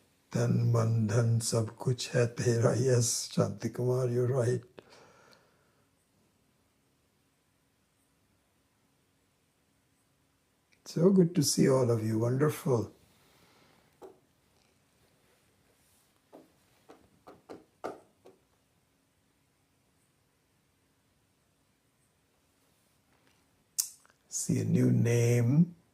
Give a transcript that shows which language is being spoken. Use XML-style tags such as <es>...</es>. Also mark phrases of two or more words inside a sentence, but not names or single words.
<hi>तन मन धन सब कुछ है तेरा.</hi> <en>Yes, Shanti Kumar, you're right. So good to see all of you. Wonderful. See a new name.</en>